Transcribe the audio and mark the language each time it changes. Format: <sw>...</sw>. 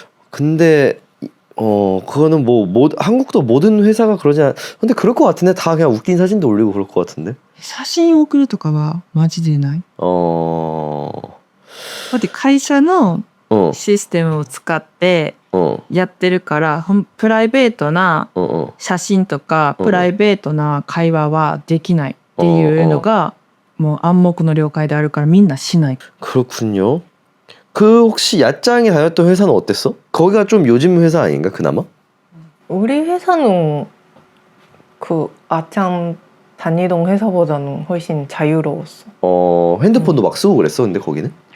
<ko>근데 그거는 뭐 한국도 모든 회사가 그러지 않 근데 그럴 것 같은데 다 그냥 웃긴 사진도 올리고 그럴 것 같은데</ko> <ja>写真送るとかはマジでない。だって会社の システムを使ってやってるからプライベートな写真とかプライベートな会話はできないっていうのがもう暗黙の了解であるからみんなしない。</ja> <ko>그렇군요. 그 혹시 야짱이 다녔던 회사는 어땠어? 거기가 좀 요즘 회사 아닌가 그나마? 우리 회사는 그 아짱 다니던 회사보다는 훨씬 자유로웠어. 핸드폰도 막 쓰고 그랬어 근데 거기는?</ko>